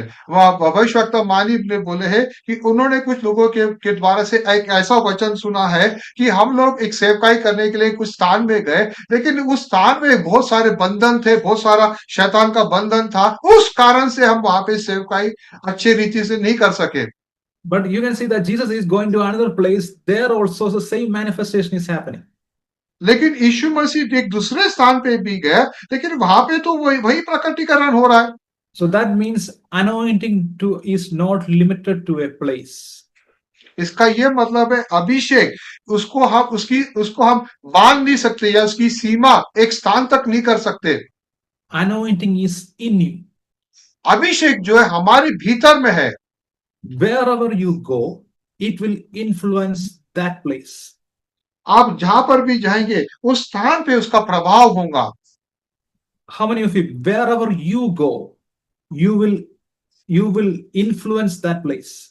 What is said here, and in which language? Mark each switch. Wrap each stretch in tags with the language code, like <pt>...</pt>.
<hi>वह भविष्यवक्ता मानी ने बोले हैं कि उन्होंने कुछ लोगों के द्वारा से एक ऐसा वचन सुना है कि हम लोग एक सेवकाई करने के लिए कुछ स्थान में गए, लेकिन उस स्थान में बहुत सारे बंधन थे, बहुत सारा शैतान का बंधन था, उस कारण से हम वहां पे सेवकाई अच्छी रीति से नहीं कर सके।</hi> <en>But you can see that Jesus is going to another place. There also the same manifestation is happening.</en> <hi>लेकिन यीशु मसीह एक दूसरे स्थान पे भी गया, लेकिन वहां पे तो वही प्रकटीकरण हो रहा है।</hi> <en>So that means anointing is not limited to a place.</en> <hi>इसका यह मतलब है अभिषेक उसको हम बांध नहीं सकते या उसकी सीमा एक स्थान तक नहीं कर सकते।</hi> <en>Anointing is in you.</en> <hi>अभिषेक जो है हमारे भीतर में है।</hi> <en>Wherever you go, it will influence that place.</en> <hi>आप जहां पर भी जाएंगे उस स्थान पे उसका प्रभाव होगा।</hi> <en>How many of you, wherever you go, you will influence that place?</en>